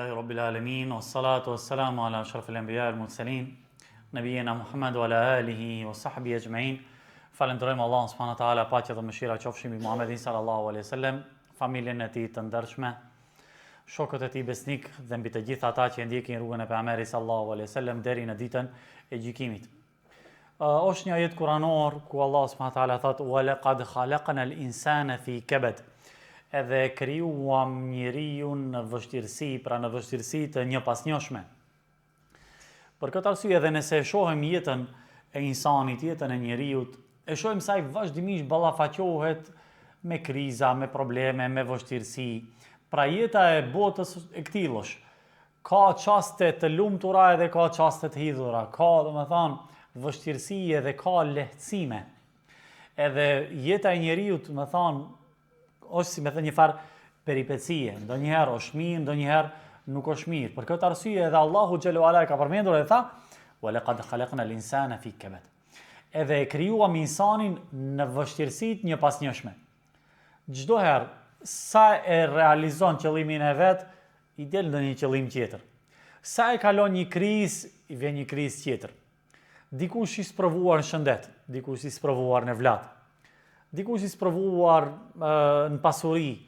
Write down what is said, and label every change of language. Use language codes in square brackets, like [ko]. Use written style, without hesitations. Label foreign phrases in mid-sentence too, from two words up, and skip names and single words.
[ar] رب العالمين، والصلاة والسلام على أشرف الأنبياء والمرسلين، نبينا محمد وعلى آله وصحبه أجمعين. [sq] Falenderojmë Allahun [ar] سبحانه وتعالى, [sq] paqja dhe mëshira qofshin mbi Muhammedin [ar] صلى الله عليه وسلم, [sq] familjen e tij të ndershme, shokët e tij besnik dhe mbi të gjithë ata që ndjekin rrugën e pejgamberit [ar] صلى الله عليه وسلم [sq] deri në ditën e gjykimit. Është një ajet kuranor ku Allah [ar] سبحانه وتعالى [sq] thotë: [ar] "ولقد خلقنا الإنسان في كبد." [sq] Edhe krijuam njeriu në vështirësi, pra në vështirësi të njëpasnjohshme. Për këtë arsye edhe nëse e shohim jetën e insanit, jetën e njeriut, e shohim se ai vazhdimisht ballafaqohet me kriza, me probleme, me vështirësi. Pra jeta e botës e këtillosh. Ka çaste të lumtura edhe ka çaste të hidhura. Ka, domethënë, vështirësi edhe ka lehtësime. Edhe jeta e njeriut, domethënë, është si me thënë një farë peripecie, ndonjëherë është mirë, ndonjëherë nuk është mirë. Për këtë arsye edhe Allahu [ar] جل وعلا [sq] ka përmendur dhe tha: [ar] "ولقد خلقنا الإنسان في كبد." [sq] Edhe e krijuam insanin në vështirësitë njëpasnjohshme. Çdo herë sa e realizon qëllimin e vet, i del ndonjë qëllim tjetër. Sa e kalon një krizë, i vjen një krizë tjetër. Dikush i sprovuar në shëndet, dikush i sprovuar në vlat, dikush i sprovuar në pasuri.